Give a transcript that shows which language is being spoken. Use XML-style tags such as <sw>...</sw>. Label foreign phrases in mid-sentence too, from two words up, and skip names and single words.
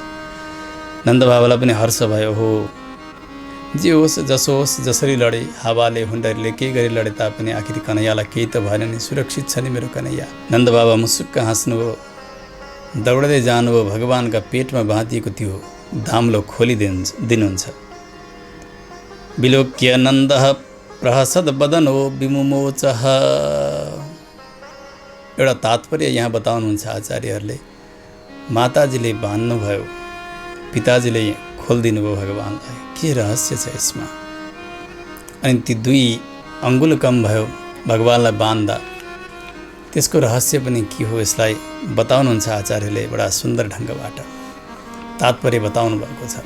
<ne>नन्द बाबालाई पनि हर्ष भयो, हो जे होस् जसो होस् जसरी लडे हावाले हुन्डरीले केही गरी लडे तापनि आखिर कन्हैयालाई केही त भएन नि, सुरक्षित छ नि मेरो कन्हैया। नन्द बाबा मुसुक्क हाँस्नुभयो, दौडदै जानुभयो, भगवानका पेटमा बाँधिएको त्यो दाम्लो खोलिदिनुहुन्छ।</ne> <sa>विलोक्य नन्दः प्रहसद बदनो विमुमोचः।</sa> <ne>एउटा तात्पर्य यहाँ बताउनुहुन्छ आचार्यहरूले, माताजीले बाँध्नुभयो, पिताजीले खोलिदिनु भयो भगवानलाई, के रहस्य छ यसमा। अनि ती 2 अङ्गुल कम भयो भगवानलाई बाँध्दा, त्यसको रहस्य पनि के हो यसलाई बताउनुहुन्छ आचार्यले बडा सुन्दर ढङ्गबाट तात्पर्य बताउनु भएको छ।</ne>